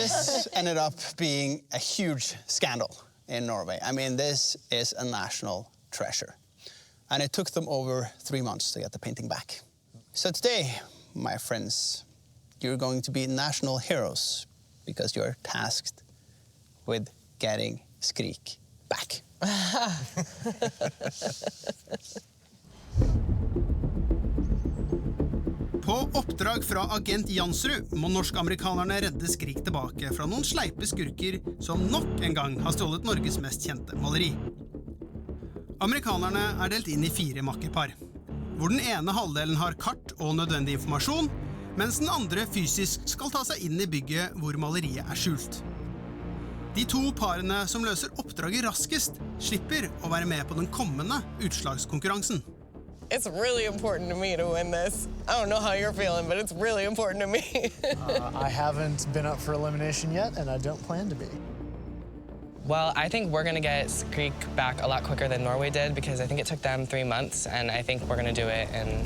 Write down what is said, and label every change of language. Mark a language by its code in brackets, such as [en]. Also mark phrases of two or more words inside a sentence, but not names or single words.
[en] This ended up being a huge scandal in Norway. I mean, this is a national treasure. And it took them over 3 months to get the painting back. So today, my friends, you're going to be national heroes because you're tasked with getting Skrik back. [no] På oppdrag fra agent Jansrud må norsk-amerikanerne redde Skrik tilbake fra noen sleipe skurker som nok en gang har stjålet Norges mest kjente maleri. Amerikanerne er delt inn i 4 makkerpar, hvor den ene halvdelen har kart og nødvendig informasjon, mens den andre fysisk skal ta seg inn i bygget hvor maleriet er skjult. De 2 parene som løser oppdraget raskest slipper å være med på den kommende utslagskonkurransen. [en] It's really important to me to win this. I don't know how you're feeling, but it's really important to me. I haven't been up for elimination yet, and I don't plan to be. Well, I think we're gonna get Skrik back a lot quicker than Norway did because I think it took them 3 months, and I think we're gonna do it in